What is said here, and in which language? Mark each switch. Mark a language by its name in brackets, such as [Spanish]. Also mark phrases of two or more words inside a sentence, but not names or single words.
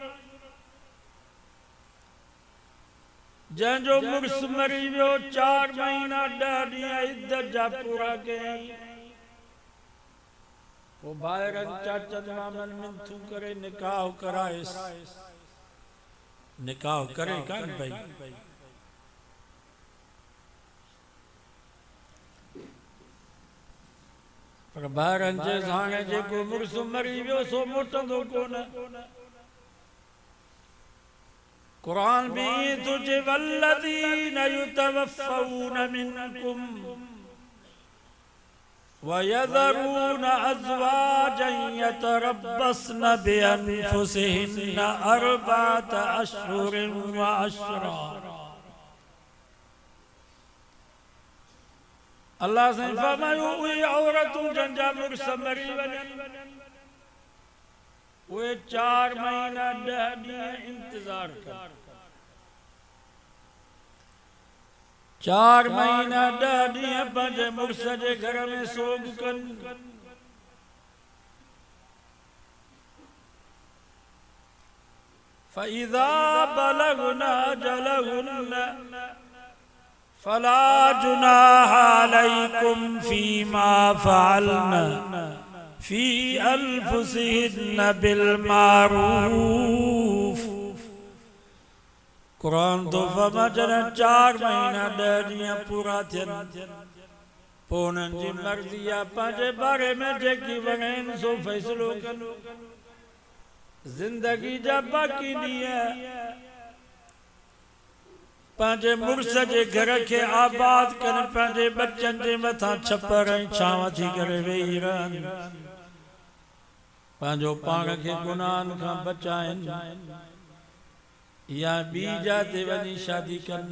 [Sindhi] जंहिंजो मुड़स मरी वियो 4 महीना 10 ॾींहं इद्दत जा पूरा कयईं वो भाइरनि चाचनि मामनि मिंथू करे निकाह करायस निकाह करे कान पई पर भाइरनि जे हाणे जेको मुड़स मरी वियो सो मोटंदो कोन। कुरान भी तुझे [Arabic] والذين يتوفون منكم ويذرون أزواجا يتربصن بأنفسهن أربعة أشهر وعشرا. [Sindhi] अल्लाह से फरमायो उहे औरतूं जंहिंजा मुड़स मरी वञनि वे 4 महीना 10 ॾींहं इंतजार कर 4 महीना 10 ॾींहं पंहिंजे मुड़स जे घर में सोग कनि। [Arabic] فإذا بلغن أجلهن فلا جناح عليكم فيما فعلن في أنفسهن بالمعروف. [Sindhi] कुरान तो फरमाए 4 महीना 10 ॾींहं पूरा थियनि पोइ उन्हनि जी मर्ज़ी आहे पंहिंजे बारे में जेकी वणेनि सो फ़ैसिलो कनि। ज़िंदगी जा बाक़ी ॾींहं पंहिंजे मुड़स जे घर खे आबाद कनि पंहिंजे बच्चनि जे मथां छपर ऐं छांव थी करे वेही रहनि पंहिंजो पाण खे गुनाहनि खां बचाइनि या ॿी जाते वञी शादी कनि।